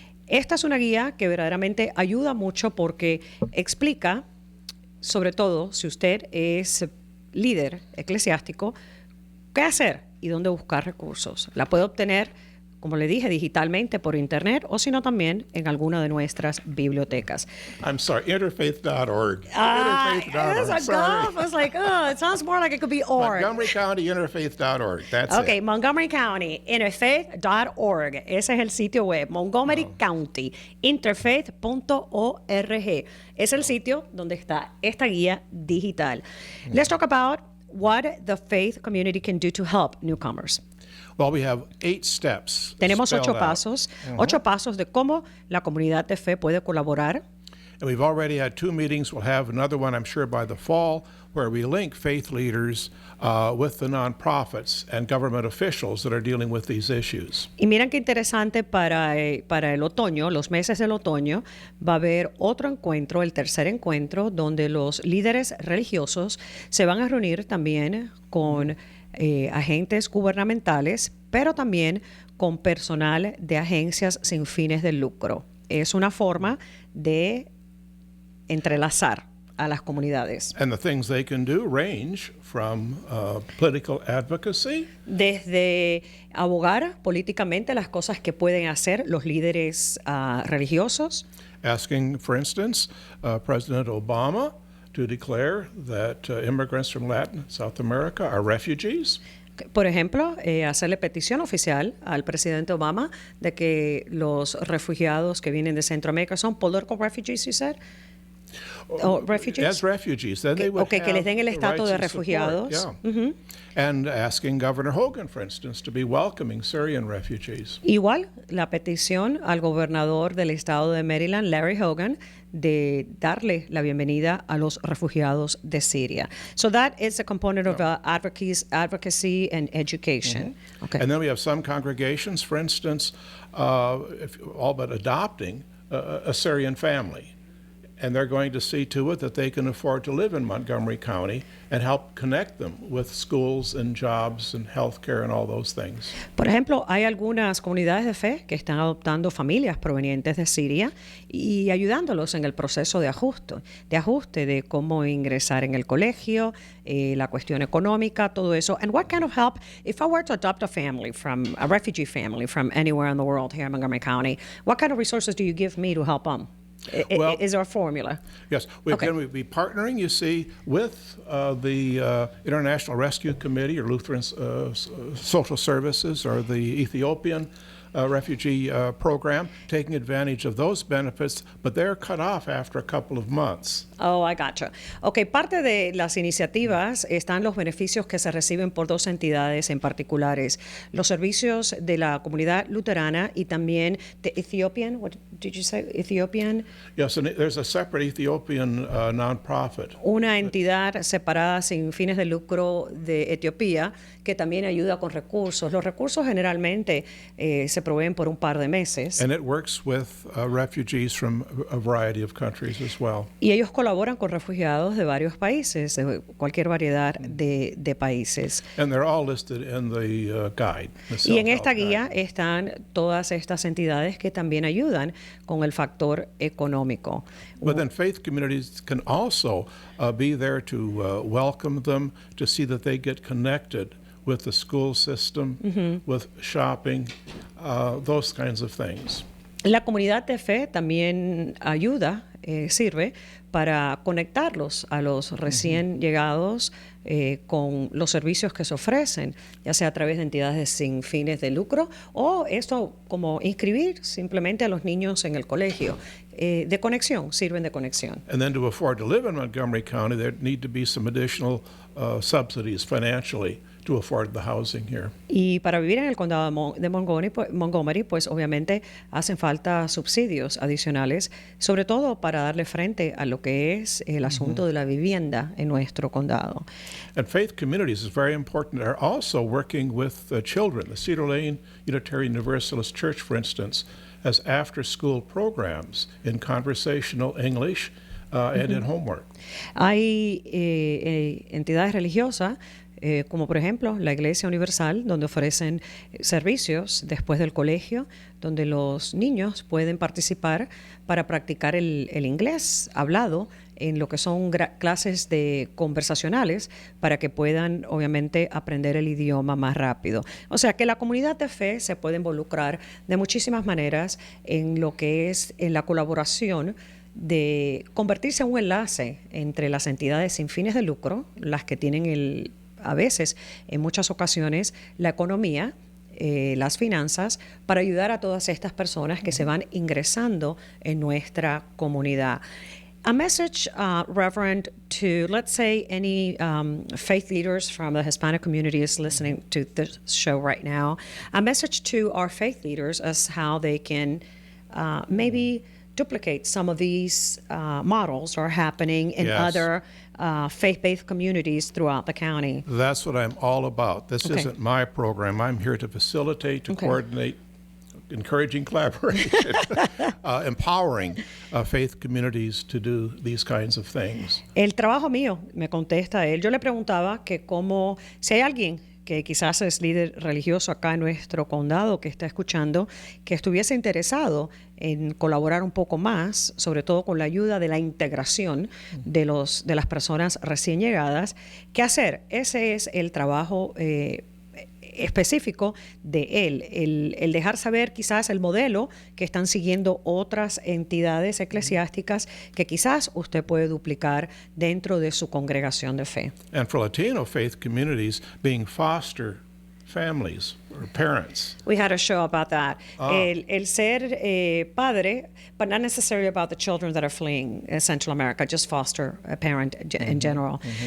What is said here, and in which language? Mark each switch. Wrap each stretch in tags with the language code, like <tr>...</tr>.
<es>Esta es una guía que verdaderamente ayuda mucho porque explica, sobre todo si usted es líder eclesiástico, qué hacer y dónde buscar recursos. La puede obtener, como le dije, digitalmente por internet, o si no también en alguna de nuestras bibliotecas.</es> <en>I'm sorry, interfaith.org. Interfaith.org. I was like, it sounds more like it could be org. Montgomery County Interfaith.org. That's Okay, it.</en> <es>Montgomery County Interfaith.org. Ese es el sitio web. Montgomery County Interfaith.org. Es el sitio donde está esta guía digital.</es> <en>Let's talk about what the faith community can do to help newcomers. Well, we have 8 steps.</en> <es>Tenemos 8</es> <en>spelled out.</en> <es>pasos, 8 pasos de cómo la comunidad de fe puede colaborar.</es> <en>And we've already had 2 meetings. We'll have another one, I'm sure, by the fall, where we link faith leaders with the nonprofits and government officials that are dealing with these issues.</en> <es>Y miren qué interesante para el otoño, los meses del otoño, va a haber otro encuentro, el tercer encuentro, donde los líderes religiosos se van a reunir también con agentes gubernamentales, pero también con personal de agencias sin fines de lucro. Es una forma de entrelazar a las comunidades.</es> <en>And the things they can do range from political advocacy.</en> <es>Desde abogar políticamente las cosas que pueden hacer los líderes religiosos.</es> <en>Asking, for instance, President Obama to declare that immigrants from Latin South America are refugees.</en> <es>Por ejemplo, hacerle petición oficial al presidente Obama de que los refugiados que vienen de Centroamérica son</es> <en>political refugees, you said? Refugees? As refugees. Then they would</en> <es>que les den el</es> <en>have the</en> <es>estatus de</es> <en>rights and</en> <es>refugiados.</es> <en>support, yeah. And asking Governor Hogan, for instance, to be welcoming Syrian refugees.</en> <es>Igual, la petición al gobernador del estado de Maryland, Larry Hogan, de darle la bienvenida a los refugiados de Siria.</es> <en>So that is a component of advocacy and education. Okay. And then we have some congregations, for instance, all but adopting a Syrian family And they're going to see to it that they can afford to live in Montgomery County and help connect them with schools and jobs and healthcare and all those things.</en> <es>Por ejemplo, hay algunas comunidades de fe que están adoptando familias provenientes de Siria y ayudándolos en el proceso de ajuste de cómo ingresar en el colegio, la cuestión económica, todo eso.</es> <en>And what kind of help, if I were to adopt a refugee family from anywhere in the world here in Montgomery County, what kind of resources do you give me to help them? Well, is there a formula? Yes. Again, we'd be partnering, you see, with the International Rescue Committee or Lutheran Social Services or the Ethiopian refugee program, taking advantage of those benefits, but they're cut off after a couple of months. Oh, I gotcha.</en> <es>Ok, parte de las iniciativas están los beneficios que se reciben por dos entidades en particulares. Los servicios de la comunidad luterana y también de Ethiopian,</es> <en>what did you say, Ethiopian? Yes, and there's a separate Ethiopian nonprofit.</en> <es>Una entidad separada sin fines de lucro de Etiopía que también ayuda con recursos. Los recursos generalmente se proveen por un par de meses.</es> <en>And it works with refugees from a variety of countries as well.</en> <es>Y ellos colaboran con refugiados de varios países, de cualquier variedad de países.</es> <en>And they're all listed in the guide.</en> <es>Y en esta guía están todas estas entidades que también ayudan con el factor económico.</es> <en>But then faith communities can also be there to welcome them, to see that they get connected with the school system, with shopping, those kinds of things.</en> <es>La comunidad de fe también ayuda, sirve para conectarlos a los recién llegados con los servicios que se ofrecen, ya sea a través de entidades sin fines de lucro o esto como inscribir simplemente a los niños en el colegio. De conexión, sirven de conexión.</es> <en>And then to afford to live in Montgomery County, there need to be some additional subsidies financially to afford the housing here.</en> <es>Y para vivir en el condado de Montgomery, pues obviamente hacen falta subsidios adicionales, sobre todo para darle frente a lo que es el asunto de la vivienda en nuestro condado.</es> <en>And faith communities is very important. They're also working with children. The Cedar Lane Unitarian Universalist Church, for instance, has after-school programs in conversational English and in homework.</en> <es>Hay entidades religiosas como por ejemplo la Iglesia Universal, donde ofrecen servicios después del colegio, donde los niños pueden participar para practicar el inglés hablado en lo que son clases de conversacionales para que puedan obviamente aprender el idioma más rápido. O sea que la comunidad de fe se puede involucrar de muchísimas maneras en lo que es en la colaboración de convertirse en un enlace entre las entidades sin fines de lucro, las que tienen a veces, en muchas ocasiones, la economía, las finanzas, para ayudar a todas estas personas que se van ingresando en nuestra comunidad.</es> <en>A message, Reverend, to, let's say, any faith leaders from the Hispanic community is listening to this show right now. A message to our faith leaders as how they can maybe duplicate some of these models are happening in other faith-based communities throughout the county. That's what I'm all about. This isn't my program. I'm here to facilitate, to coordinate, encouraging collaboration, empowering faith communities to do these kinds of things.</en> <es>El trabajo mío, me contesta él. Yo le preguntaba que si hay alguien que quizás es líder religioso acá en nuestro condado que está escuchando, que estuviese interesado en colaborar un poco más, sobre todo con la ayuda de la integración de las personas recién llegadas, ¿qué hacer? Ese es el trabajo específico de él, el dejar saber quizás el modelo que están siguiendo otras entidades eclesiásticas que quizás usted puede duplicar dentro de su congregación de fe.</es> <en>And for Latino faith communities, being foster families or parents. We had a show about that.</en> <es>El ser padre,</es> <en>but not necessarily about the children that are fleeing Central America, just foster a parent in general.</en>